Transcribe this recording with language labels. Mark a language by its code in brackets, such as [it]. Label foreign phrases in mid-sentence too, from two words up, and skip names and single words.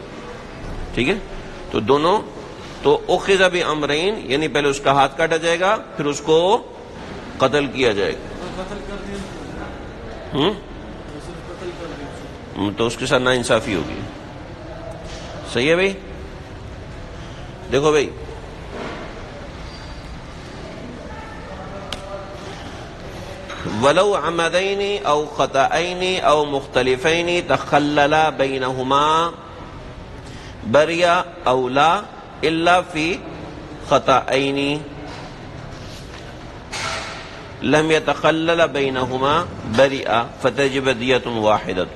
[ur] ٹھیک ہے، تو دونوں، تو [ar] اخذ بامرین، [ur] یعنی پہلے اس کا ہاتھ کاٹا جائے گا پھر اس کو قتل کیا جائے گا. تو اس کے ساتھ ناانصافی ہوگی. صحیح ہے بھائی؟ دیکھو بھائی، [ar] ولو عمدین او خطأین او مختلفین تخلل بینہما بریا او لا الا فی خطأین لم یتخلل بینہما بریا فتجب دیۃ واحدۃ.